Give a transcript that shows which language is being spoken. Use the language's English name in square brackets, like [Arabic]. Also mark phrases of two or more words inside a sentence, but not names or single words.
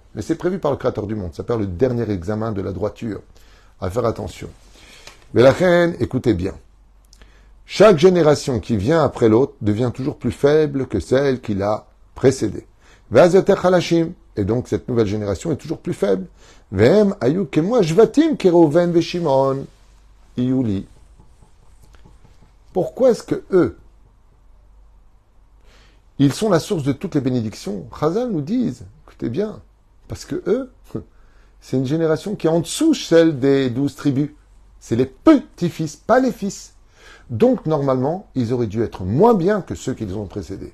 [French] Mais c'est prévu par le Créateur du monde. Ça s'appelle le dernier examen de la droiture. À faire attention. Mais la reine, écoutez bien. Chaque génération qui vient après l'autre devient toujours plus faible que celle qui l'a précédée. Et donc cette nouvelle génération est toujours plus faible. [Hebrew] ואם היו כמו שבטים כראובן ושמעון יהיו לי. [French] Pourquoi est-ce que eux, ils sont la source de toutes les bénédictions? Chazal nous disent, écoutez bien, parce que eux, c'est une génération qui est en dessous celle des 12 tribus. C'est les petits-fils, pas les fils. Donc normalement, ils auraient dû être moins bien que ceux qu'ils ont précédés.